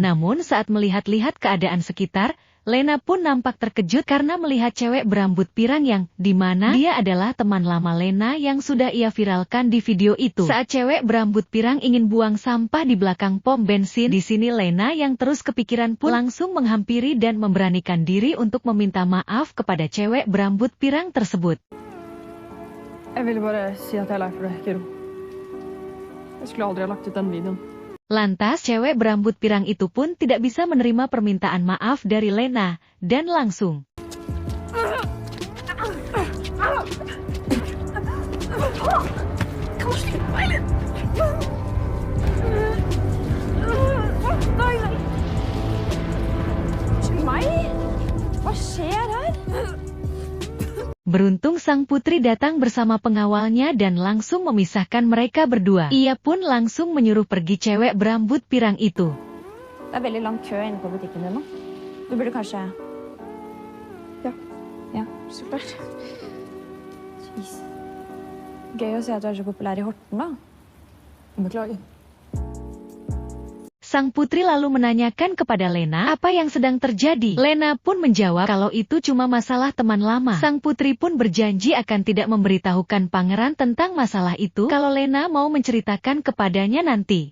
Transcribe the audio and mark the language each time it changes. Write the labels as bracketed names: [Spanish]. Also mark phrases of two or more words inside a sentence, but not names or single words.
[Indonesian] Namun saat melihat-lihat keadaan sekitar, Lena pun nampak terkejut karena melihat cewek berambut pirang yang dimana dia adalah teman lama Lena yang sudah ia viralkan di video itu. Saat cewek berambut pirang ingin buang sampah di belakang pom bensin, di sini Lena yang terus kepikiran pun langsung menghampiri dan memberanikan diri untuk meminta maaf kepada cewek berambut pirang tersebut. [Norwegian] Jeg ville bare si at jeg er lei for det, Kiro. Jeg skulle aldri ha lagt ut den videoen. [Indonesian] Lantas cewek berambut pirang itu pun tidak bisa menerima permintaan maaf dari Lena, dan langsung [Norwegian] Kan du slippe meg, eller? Nei. Unnskyld meg? Hva skjer her? [Indonesian] Beruntung sang putri datang bersama pengawalnya dan langsung memisahkan mereka berdua. Ia pun langsung menyuruh pergi cewek berambut pirang itu. [Norwegian] Det er veldig lang kø inne på butikken din nå. Du burde kanskje... Ja, så klart. Jeez. Gøy å se at du er så populær i Horten, da. Beklager. [Indonesian] Sang putri lalu menanyakan kepada Lena apa yang sedang terjadi. Lena pun menjawab kalau itu cuma masalah teman lama. Sang putri pun berjanji akan tidak memberitahukan pangeran tentang masalah itu kalau Lena mau menceritakan kepadanya nanti.